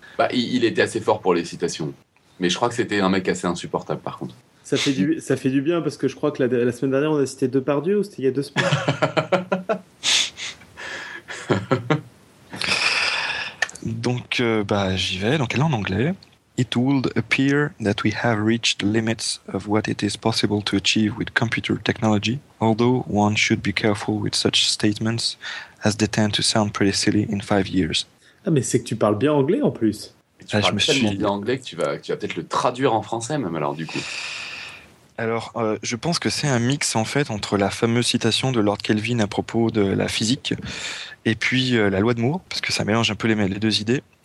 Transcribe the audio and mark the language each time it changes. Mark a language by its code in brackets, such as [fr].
[fr] Bah, il était assez fort pour les citations. Mais je crois que c'était un mec assez insupportable, par contre. Ça fait du bien, parce que je crois que la semaine dernière, on a cité Depardieu, ou c'était il y a deux semaines. Donc, j'y vais. Donc, elle est en anglais. [en] It would appear that we have reached the limits of what it is possible to achieve with computer technology, although one should be careful with such statements as they tend to sound pretty silly in 5 years. [fr] Ah, mais c'est que tu parles bien anglais, en plus. Tu parles tellement bien anglais que tu vas peut-être le traduire en français, même, alors, du coup. Alors, je pense que c'est un mix, en fait, entre la fameuse citation de Lord Kelvin à propos de la physique et puis la loi de Moore, parce que ça mélange un peu les deux idées.